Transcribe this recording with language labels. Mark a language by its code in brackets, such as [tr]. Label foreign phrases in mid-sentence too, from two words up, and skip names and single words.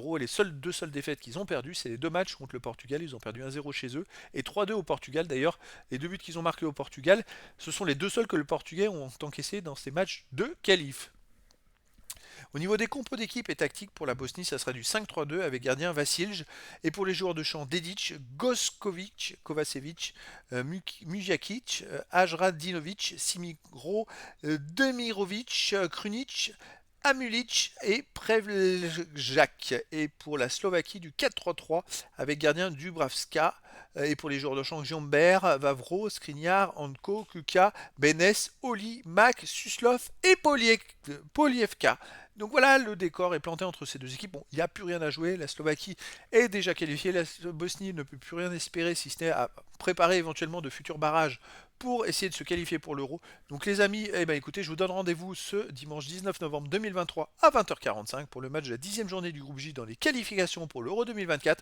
[fr] Et les deux seules défaites qu'ils ont perdues, c'est les deux matchs contre le Portugal. Ils ont perdu 1-0 chez eux et 3-2 au Portugal. D'ailleurs, les deux buts qu'ils ont marqués au Portugal, ce sont les deux seuls que le Portugais ont encaissés dans ces matchs de qualif. Au niveau des compos d'équipe et tactique pour la Bosnie, ça sera du 5-3-2 avec gardien Vasilj. Et pour les joueurs de champ, Dedic, Goskovic, Kovacevic, Mujakic, Ajradinovic, Simigro, Demirovic, Krunic, Amulic et Prevljak. Et pour la Slovaquie, du 4-3-3 avec gardien Dubravska. Et pour les joueurs de champ, Giambert, Vavro, Skriniar, Anko, Kuka, Benes, Oli, Mak, Suslov et Polievka. Donc voilà, le décor est planté entre ces deux équipes. Bon, il n'y a plus rien à jouer. La Slovaquie est déjà qualifiée. La Bosnie ne peut plus rien espérer, si ce n'est à préparer éventuellement de futurs barrages pour essayer de se qualifier pour l'Euro. Donc les amis, eh ben, écoutez, je vous donne rendez-vous ce dimanche 19 novembre 2023 à 20h45 pour le match de la 10e journée du groupe J dans les qualifications pour l'Euro 2024.